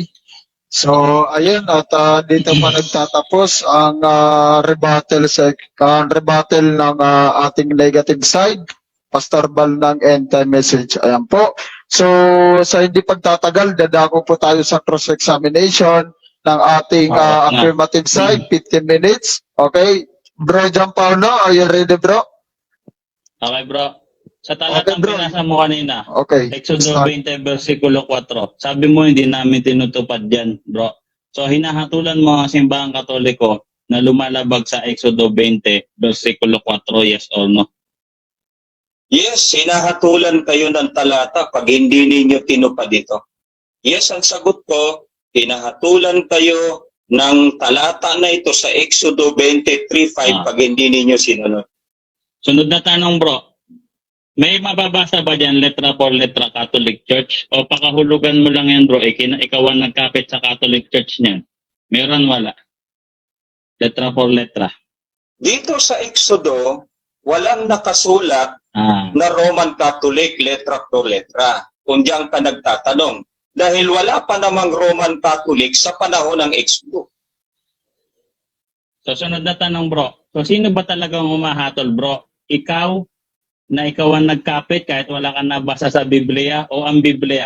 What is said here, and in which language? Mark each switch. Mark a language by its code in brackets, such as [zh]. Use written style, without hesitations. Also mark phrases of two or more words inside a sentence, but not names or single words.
[tl] So, ayun, at dito pa nagtatapos ang rebuttal ng ating [en] negative side, [tl] Pastor Bal ng End Time Message. Ayan po. So, sa hindi pagtatagal, dadako po tayo sa cross-examination ng ating [en] affirmative side, [tl] 15 minutes. Okay. [en] Bro John Paulo, are you ready, bro? Okay, bro. [tl] Sa talatang [en] Okay, bro. [tl] binasa mo kanina, [en] Okay. [tl] Exodo [en] Start. [tl] 20, versikulo 4. Sabi mo, hindi namin tinutupad yan, bro. So, hinahatulan mo ang simbahang katoliko na lumalabag sa Exodo 20, versikulo 4, [en] yes or no? [tl] Yes, hinahatulan kayo ng talata pag hindi ninyo tinupad ito. Yes, ang sagot ko, hinahatulan kayo ng talata na ito sa Exodo 23:5 pag hindi ninyo sinunod. Sunod na tanong, bro. May mababasa ba dyan [es] letra por letra [tl] Catholic Church? O pakahulugan mo lang yan, bro? Ikaw ang nagkapit sa Catholic Church niyan. Meron, wala? [es] Letra por letra. [tl] Dito sa Exodo, walang nakasulat na Roman Catholic [es] letra por letra. [tl] Kung diyan ka nagtatanong. Dahil wala pa namang Roman Catholic sa panahon ng Exodo. So, sunod na tanong, bro. So, sino ba talagang humahatol, bro? Ikaw ang nagkapit kahit wala ka nabasa sa Biblia o ang Biblia?